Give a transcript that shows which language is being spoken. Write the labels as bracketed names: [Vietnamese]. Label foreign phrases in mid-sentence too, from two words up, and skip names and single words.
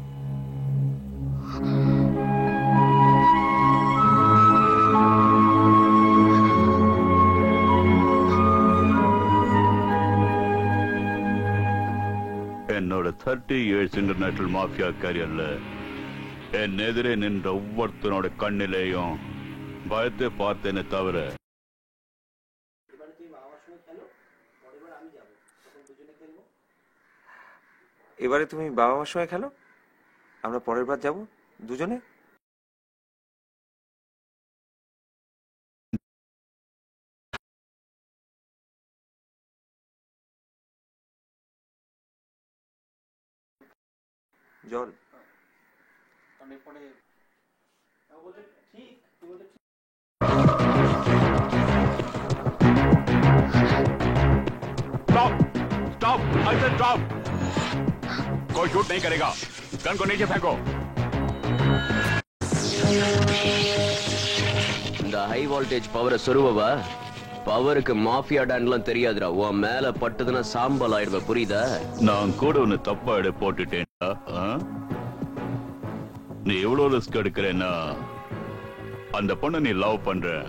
[Tamil] என்னோட 30 [English] years international mafia careerla [Tamil] என் எதிரே நின்ற ஒவ்வொருத்தனோட கண்ணிலேயும் பயத்தை பார்த்தேனே தவிர [Bangla] এবারে তুমি বাবা মার সঙ্গে খেলো, আমরা পরের বার যাব দুজনে। জল [English] स्टॉप, I said stop. [Hindi] कोई शूट नहीं करेगा, गन को नीचे फेंको। [Tamil] இந்த [English] high voltage power [Tamil] சொருவவா? பவருக்கு [English] mafia donlam [Tamil] தெரியாதுடா. உன் மேல பட்டதுன்னா சாம்பல் ஆயிடுவ, புரியுதா? நான் கூட ஒன்னு தப்பா எடை போட்டுட்டேன்டா. நீ எவ்வளவு ரிஸ்க் எடுக்கிறேன்னா அந்த பொண்ணை நீ லவ் பண்ற.